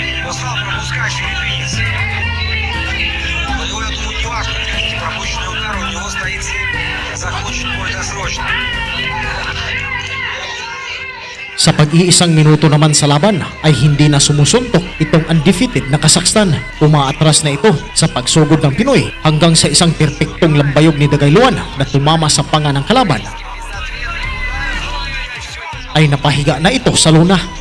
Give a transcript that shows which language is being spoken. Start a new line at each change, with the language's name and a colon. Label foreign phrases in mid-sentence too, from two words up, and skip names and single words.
Russian: стал пропускать филиппинец. У него, я думаю, не важно, какие пропущенные удары, у него стоит цель закончить бой досрочно.
Filipino: Sa pag-iisang minuto naman sa laban ay hindi na sumusuntok itong undefeated na Kazakhstan. Umaatras na ito sa pagsugod ng Pinoy hanggang sa isang perpektong lambayog ni Dagayluan na tumama sa panga ng kalaban. Ay napahiga na ito sa luna.